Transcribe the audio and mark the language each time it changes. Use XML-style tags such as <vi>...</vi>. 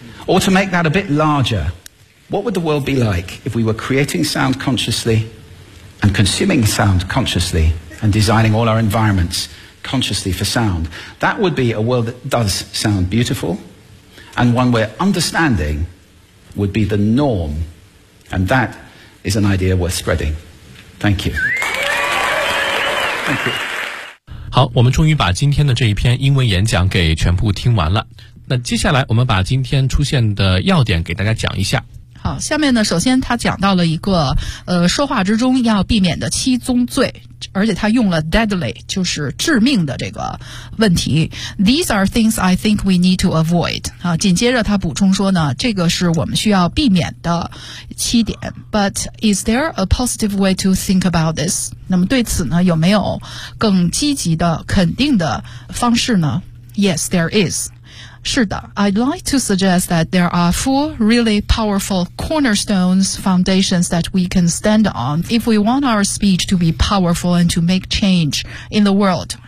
<en>Or to make that a bit larger, what would the world be like if we were creating sound consciously and consuming sound consciously and designing all our environments consciously for sound? That would be a world that does sound beautiful, and one where understanding would be the norm, and that is an idea worth spreading. Thank you. Thank you.</en> <zh>好，我们终于把今天的这一篇英文演讲给全部听完了。那接下来我们把今天出现的要点给大家讲一下。好，下面呢，首先他讲到了一个说话之中要避免的七宗罪，而且他用了</zh> <en>deadly，</en> <zh>就是致命的这个问题。</zh> <en>These are things I think we need to avoid。</en> <zh>啊，紧接着他补充说呢，这个是我们需要避免的七点。</zh> <en>But is there a positive way to think about this？</en> <zh>那么对此呢，有没有更积极的、肯定的方式呢 ？</zh> <en>Yes， there is。</en> <zh>是的</zh> <en>I'd like to suggest that there are 4 really powerful cornerstones foundations that we can stand on if we want our speech to be powerful and to make change in the world.</en>